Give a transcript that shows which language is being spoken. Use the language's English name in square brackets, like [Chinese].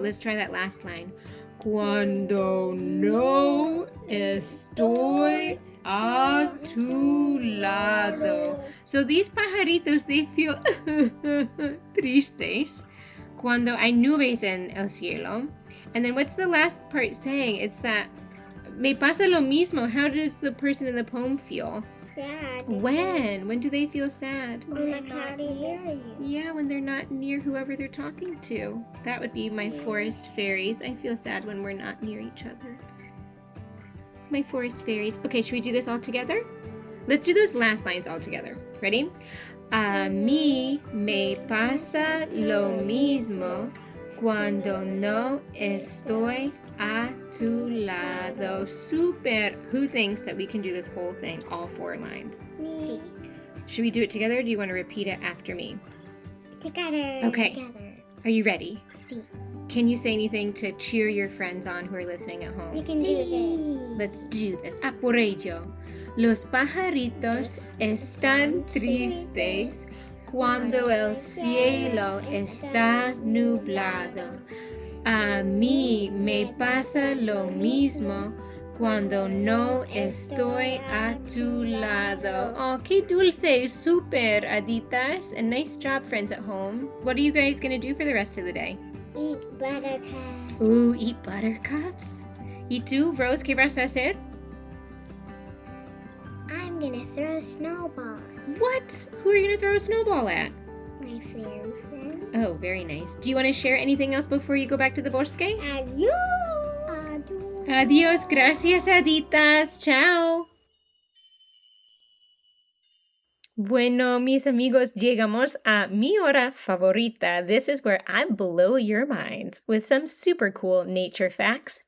[English] Let's try that last line. [Spanish] Cuando no estoy a tu lado. [English] So these [Spanish] pajaritos, [English] they feel [Spanish] tristes cuando hay nubes en el cielo. [English] And then what's the last part saying? It's that [Spanish] me pasa lo mismo. [English] How does the person in the poem feel? Sad. When? When do they feel sad? When they're not near you. Yeah, when they're not near whoever they're talking to. That would be my forest fairies. I feel sad when we're not near each other. My forest fairies. Okay, should we do this all together? Let's do those last lines all together. Ready? [Spanish] A mí me pasa lo mismo cuando no estoy a tu lado. Super. [English] Who thinks that we can do this whole thing, all four lines? Me. Should we do it together or do you want to repeat it after me? Together. Okay. Together. Are you ready? [Spanish] Sí. [English] Can you say anything to cheer your friends on who are listening at home? You can do this. Let's do this. [Spanish] A por ello. Los pajaritos están tristes cuando el cielo está nublado. A mí me pasa lo mismo cuando no estoy a tu lado. Oh, qué dulce. Super, Aditas. [English] And nice job, friends at home. What are you guys going to do for the rest of the day? Eat buttercup. Ooh, eat buttercups. [Spanish] ¿Y tú, Rose, qué vas a hacer? [English] I'm gonna throw snowballs. What? Who are you going to throw a snowball at? My fairy friend. Oh, very nice. Do you want to share anything else before you go back to the bosque? [Spanish] Adios. Adios. Adios, gracias, Aditas. Chao. Bueno, mis amigos, llegamos a mi hora favorita. [English] This is where I blow your minds with some super cool nature facts.